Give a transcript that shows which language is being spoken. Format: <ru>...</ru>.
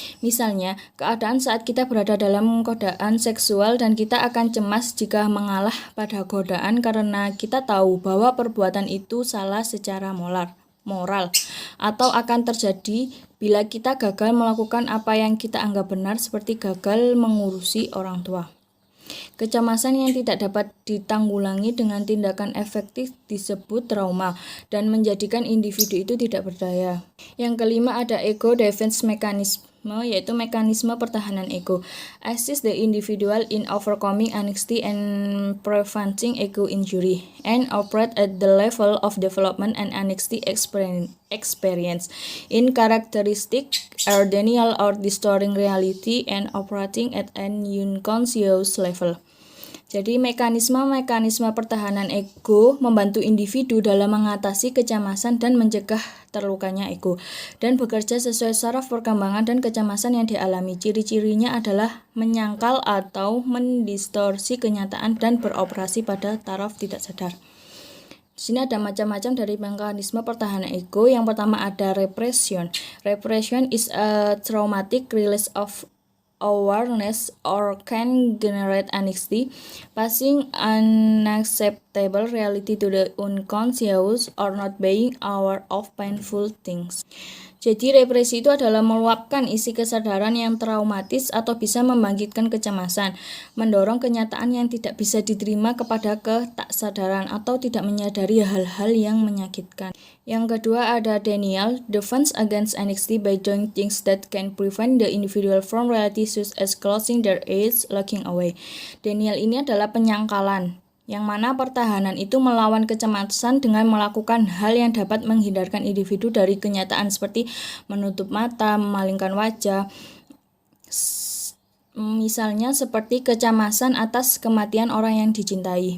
<id>Misalnya, keadaan saat kita berada dalam godaan seksual dan kita akan cemas jika mengalah pada godaan karena kita tahu bahwa perbuatan itu salah secara moral, atau akan terjadi bila kita gagal melakukan apa yang kita anggap benar, seperti gagal mengurusi orang tua. Kecemasan yang tidak dapat ditanggulangi dengan tindakan efektif disebut trauma dan menjadikan individu itu tidak berdaya. Yang kelima ada ego defense mechanism, yaitu mekanisme pertahanan ego.</id> <en>Assist the individual in overcoming anxiety and preventing ego injury, and operate at the level of development and anxiety experience in characteristic are denial or distorting reality and operating at an unconscious level.</en> <id>Jadi mekanisme pertahanan ego membantu individu dalam mengatasi kecemasan dan mencegah terlukanya ego dan bekerja sesuai saraf perkembangan dan kecemasan yang dialami. Ciri-cirinya adalah menyangkal atau mendistorsi kenyataan dan beroperasi pada taraf tidak sadar. Di sini ada macam-macam dari mekanisme pertahanan ego. Yang pertama ada repression.</id> <en>Repression is a traumatic release of awareness or can generate anxiety, passing unacceptable reality to the unconscious or not being aware of painful things.</en> <id>Jadi represi itu adalah meluapkan isi kesadaran yang traumatis atau bisa membangkitkan kecemasan, mendorong kenyataan yang tidak bisa diterima kepada ketaksadaran atau tidak menyadari hal-hal yang menyakitkan. Yang kedua ada</id> <en>denial, defense against anxiety by doing things that can prevent the individual from reality such as closing their eyes, looking away.</en> <id>Denial ini adalah penyangkalan, yang mana pertahanan itu melawan kecemasan dengan melakukan hal yang dapat menghindarkan individu dari kenyataan seperti menutup mata, memalingkan wajah. Misalnya seperti kecemasan atas kematian orang yang dicintai.</id>